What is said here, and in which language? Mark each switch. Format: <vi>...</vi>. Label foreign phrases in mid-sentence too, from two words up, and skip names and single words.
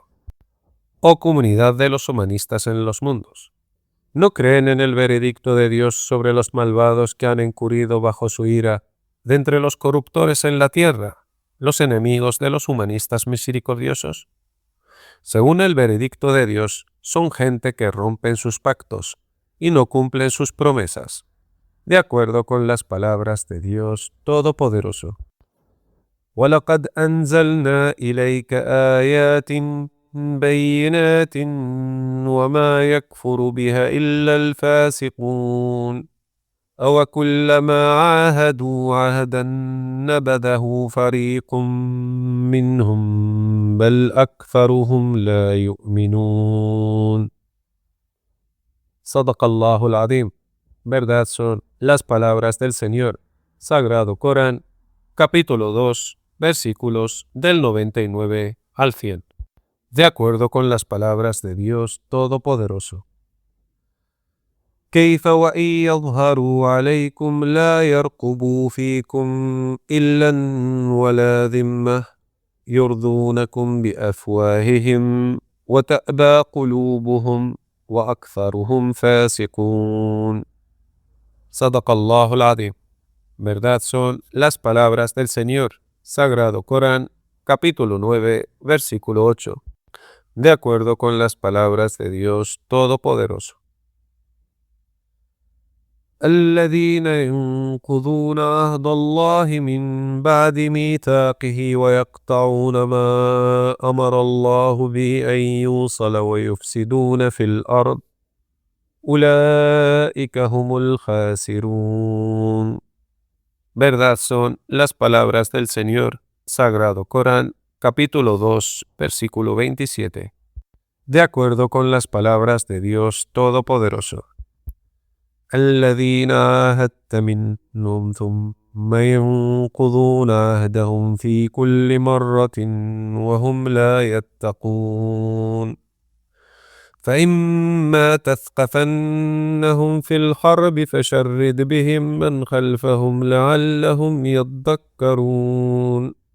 <es>Oh comunidad de los humanistas en los mundos, ¿no creen en el veredicto de Dios sobre los malvados que han incurrido bajo su ira de entre los corruptores en la tierra, los enemigos de los humanistas misericordiosos? Según el veredicto de Dios, son gente que rompen sus pactos y no cumplen sus promesas, de acuerdo con las palabras de Dios Todopoderoso.</es> <ar>وَلَقَدْ أَنزَلْنَا إِلَيْكَ آيَاتٍ بَيِّنَاتٍ وَمَا يَكْفُرُ بِهَا إِلَّا الْفَاسِقُونَ أَوَكُلَّمَا عَاهَدُوا عَهْدًا نَبَذَهُ فَرِيقٌ مِّنْهُمْ بَلْ أَكْثَرُهُمْ لَا يُؤْمِنُونَ. صدق الله العظيم.</ar> <es>Verdad son las palabras del Señor. Sagrado Corán, capítulo 2, versículos del 99 al 100. De acuerdo con las palabras de Dios Todopoderoso.</es> <ar>كيف وإن يظهروا عليكم لا يرقبوا فيكم إلا ولا ذمة يرضونكم بأفواههم وتأبى قلوبهم وأكثرهم فاسقون. صدق الله العظيم.</ar> <es>Verdad son las palabras del Señor. Sagrado Corán, capítulo 9, versículo 8. De acuerdo con las palabras de Dios Todopoderoso.</es> <ar>الذين ينقضون عهد الله من بعد ميثاقه ويقطعون ما أمر الله به أن يوصل ويفسدون في الأرض أولئك هم الخاسرون.</ar> <es>Verdad son las palabras del Señor. Sagrado Corán, capítulo 2, versículo 27. De acuerdo con las palabras de Dios Todopoderoso.</es> <ar>الذين عاهدت منهم ثم ينقضون عهدهم في كل مرة وهم لا يتقون فإما تثقفنهم في الحرب فشرد بهم من خلفهم لعلهم يذكرون</ar>